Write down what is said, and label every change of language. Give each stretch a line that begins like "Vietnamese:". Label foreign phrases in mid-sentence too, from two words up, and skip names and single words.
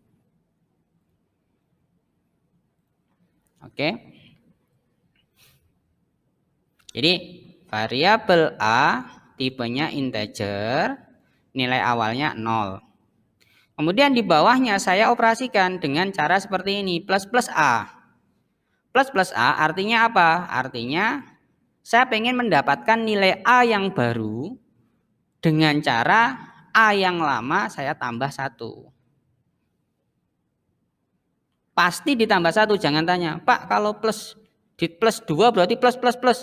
Indonesian: Oke. Jadi variabel A tipenya integer, nilai awalnya 0. Kemudian di bawahnya saya operasikan dengan cara seperti ini, plus plus A. Plus plus A artinya apa? Artinya saya pengen mendapatkan nilai A yang baru dengan cara A yang lama saya tambah 1. Pasti ditambah 1, jangan tanya, Pak kalau plus di plus 2 berarti plus plus plus.